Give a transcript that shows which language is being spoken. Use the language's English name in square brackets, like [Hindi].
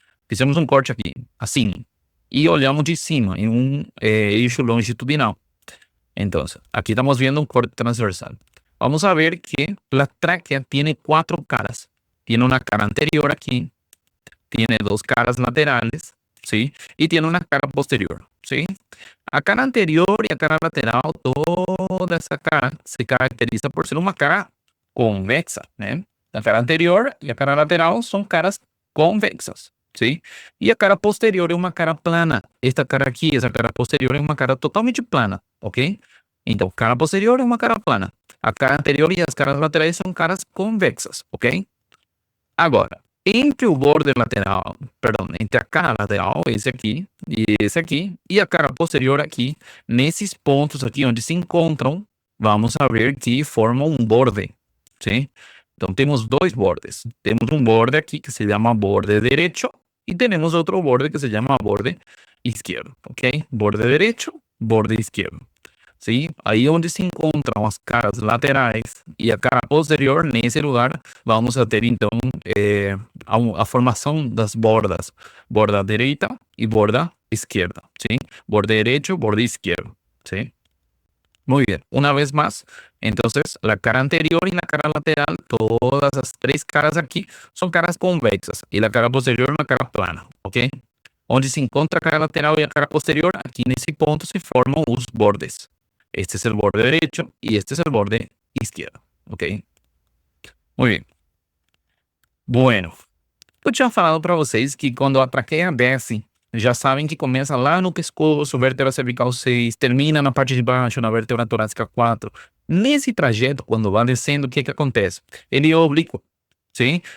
[Portuguese] Fizemos um corte aqui, assim, e olhamos de cima, em um eixo longitudinal. Então, aqui estamos vendo um corte transversal. Vamos a ver que a tráquea tem 4 caras. Tem uma cara anterior aqui, tem 2 caras [Spanish] laterales, ¿sí? Y tiene una cara posterior, ¿sí? [Portuguese] A cara anterior y a cara lateral, toda essa cara se caracteriza por ser uma cara convexa, né? A cara anterior e a cara lateral são caras convexas, [Spanish] ¿sí? [Portuguese] E a cara posterior é uma cara plana. Esta cara aqui, essa cara posterior é uma cara totalmente plana, ok? Então, cara posterior é uma cara plana. A cara anterior e as caras laterais são caras convexas, ok? Agora, entre o borde lateral, entre a cara lateral, esse aqui, e a cara posterior aqui, nesses pontos aqui onde se encontram, vamos a ver que formam um borde, sim? Então, temos 2 bordes. Temos um borde aqui que se chama borde direito e temos outro borde que se chama borde esquerdo, ok? Borde direito, borde esquerdo. [Spanish] ¿sí? Ahí donde [Portuguese] se encontram as caras laterais e a cara posterior, nesse lugar, vamos a ter então a formação das bordas, borda direita e borda esquerda, [Spanish] ¿sí? Borde derecho, borde izquierdo, ¿sí? Muy bien, una vez más, entonces la cara anterior y la cara lateral, todas las tres caras aquí son caras convexas y la cara posterior es una cara plana, ¿ok? [Portuguese] Onde se encontra a cara lateral [Spanish] y la cara posterior, aquí en ese punto se forman los bordes. Este es el borde derecho y este es el borde izquierdo, ¿ok? Muy bien. [Portuguese] Bueno, eu tinha falado para vocês que quando a traqueia desce, já sabem que começa lá no pescoço, vértebra cervical 6, termina na parte de baixo, na vértebra torácica 4. Nesse trajeto, quando vai descendo, o que que acontece? Ele é oblíquo, sim?